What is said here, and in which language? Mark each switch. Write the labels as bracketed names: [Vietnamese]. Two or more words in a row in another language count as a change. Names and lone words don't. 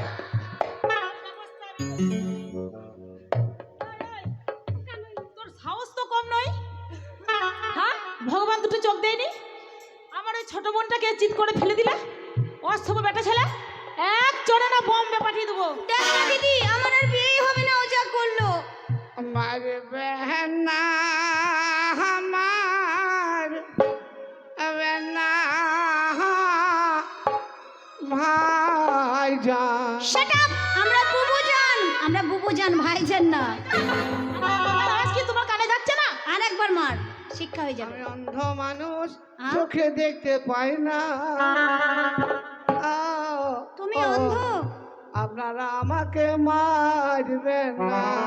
[Bangla] তোর সাহস তো কম নয় হ্যাঁ ভগবান দুটো চোখ দেয়নি আমার ওই ছোট বোনটাকে চিৎ করে ফেলে দিলে অসভ্য বেটা ছেলে এক চড়ে না বম্বে পাঠিয়ে দেবো দেখ না দিদি আমার আর বিয়েই হবে না ও যা করলো [Hindi] हमारे बहना हमार बहना भाई जान [English] shut up [Bangla] আমরা বুবু জান ভাইজান না আমার আওয়াজ কি তোমার কানে যাচ্ছে না আরেকবার মার শিক্ষা হয়ে যাবে আমি অন্ধ মানুষ হ্যাঁ? চোখে দেখতে পাই না তুমি ও, অন্ধ আপনারা আমাকে মারবেন না